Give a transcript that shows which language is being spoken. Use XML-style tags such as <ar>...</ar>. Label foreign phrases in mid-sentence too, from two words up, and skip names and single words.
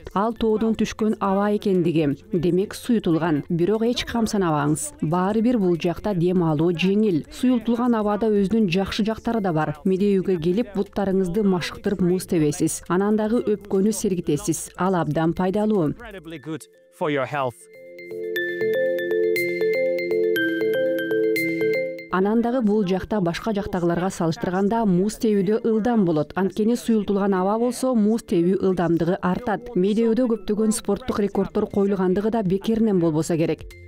<ky>Ал тоодон түшкөн аба экендиги. Демек суютулган. Бирок эч камсанабаңыз. Баары бир бул жакта дем алуу жеңил. Суютулган абада өзүнүн жакшы жактары да бар. Медеуге келип буттарыңызды машыктырып муз тебесиз. Анан дагы өпкөнү сергитесиз. Ал абдан пайдалуу.</ky> <en>Incredibly good for your health.</en> <ky>Анан дагы бул жакта башка жактагыларга салыштырганда муз тебүүдө ылдам болот. Анткени суюлтулган аба болсо муз тебүү ылдамдыгы артат. Медеуде көптөгөн спорттук рекорддор коюлгандыгы да бекеринен болбосо керек.</ky>